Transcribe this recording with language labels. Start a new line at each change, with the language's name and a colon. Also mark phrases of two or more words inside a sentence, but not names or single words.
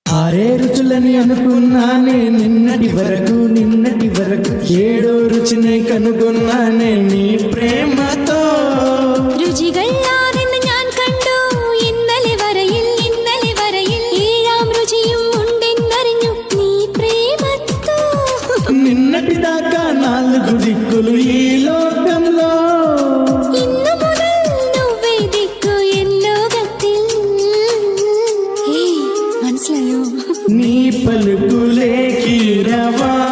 Telugu: ఆరే రుచులని అనుకున్నానే నిన్నటి వరకు ఏడో రుచిని కనుగొన్నానే నీ ప్రేమతో.
Malayalam: രുചികളാണെന്ന് ഞാൻ കണ്ടു ഇന്നലെ വരയിൽ ഏഴാം രുചിയും ഉണ്ടെന്നറിഞ്ഞു നീ പ്രേമത്തോ.
Telugu: నిన్నటి దాకా నాలుగు దిక్కులు ఈ లోకంలో,
Malayalam: ഇന്നു മുതൽ
Telugu: నువ్వే దిక్కు
Malayalam: ఎన్ లోകത്തിൽ. മനസ്സിലായോ?
Telugu: నీ పలుకులే కీరవ